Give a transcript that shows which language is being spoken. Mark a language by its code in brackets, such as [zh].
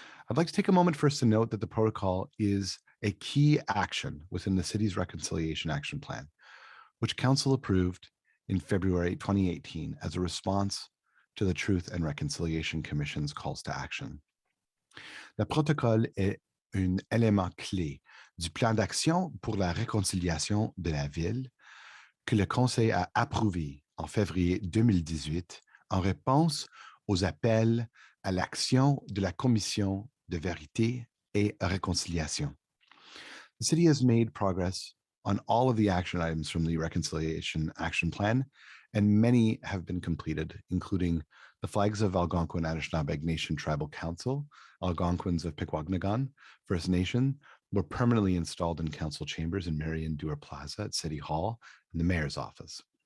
[en] I'd like to take a moment first to note that the protocol is a key action within the city's Reconciliation Action Plan, which Council approved in February 2018 as a response to the Truth and Reconciliation Commission's calls to action. [fr] Le protocole est un élément clé du plan d'action pour la réconciliation de la ville que le Conseil a approuvé en février 2018 en réponse aux appels à l'action de la Commission de vérité et réconciliation. [en] The city has made progress on all of the action items from the Reconciliation Action Plan, and many have been completed, including the flags of Algonquin Anishinabe Nation Tribal Council, Algonquins of Pikwakanagan First Nation, were permanently installed in council chambers in Marion Dewar Plaza at City Hall and the mayor's office.